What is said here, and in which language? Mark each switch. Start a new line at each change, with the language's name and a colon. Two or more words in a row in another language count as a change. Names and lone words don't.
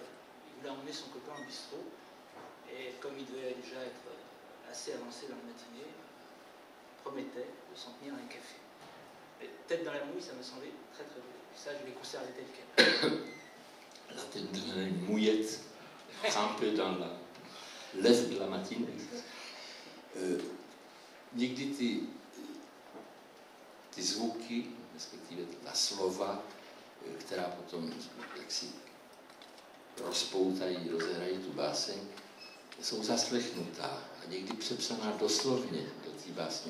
French: Il voulait emmener son copain au bistrot. Et comme il devait déjà être assez avancé dans la matinée, il promettait de s'en tenir à un café. Et tête dans la mouille, ça me semblait très très beau. Et ça, je l'ai conservé tel quel. La tête dans une mouillette, trempée dans la lèvre de la matinée.
Czech: Někdy ty zvuky, respektive ta slova, která potom jaksi rozpoutají, rozehrají tu báseň, jsou zaslechnutá a někdy přepsaná doslovně do té básně.